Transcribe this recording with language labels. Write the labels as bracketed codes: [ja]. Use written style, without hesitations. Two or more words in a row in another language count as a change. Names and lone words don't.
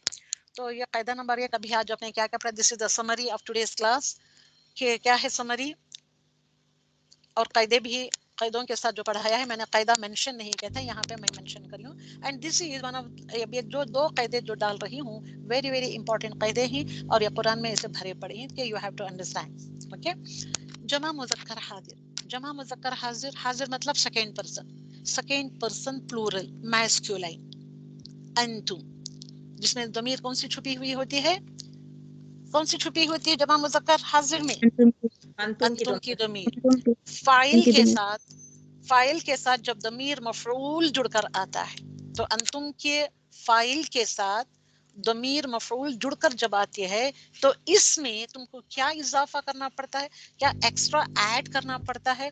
[ur] تو یہ قاعدہ نمبر 1 ابھی آج آپ نے کیا پڑھا، [en] this is the summary of today's class. [ur] کہ کیا ہے سمری، اور قاعدے بھی قاعدوں کے ساتھ جو پڑھایا ہے میں نے قاعدہ مینشن نہیں کیا تھا، یہاں پہ میں مینشن کر لوں. [en] and this is one of [ur] جو 2 قاعدے جو ڈال رہی ہوں [en] very very important [ur] قاعدے ہیں اور یہ قرآن میں اسے بھرے پڑے ہیں کہ [en] you have to understand. [ur] اوکے، جمع مذکر حاضر. جمع مذکر حاضر، حاضر مطلب [en] second person plural masculine. [ur] انتم، جس میں ضمیر کون سی چھپی ہوئی ہوتی ہے، کون سی چھپی ہوتی ہے جمع مذکر حاضر میں، انتم کی ضمیر. فاعل کے ساتھ جب ضمیر مفعول جڑ کر آتا ہے تو انتم کے فاعل کے ساتھ ضمیر مفعول جڑ کر جب آتی ہے تو اس میں تم کو کیا اضافہ کرنا پڑتا ہے, کیا [en] extra add [ur] کرنا پڑتا ہے؟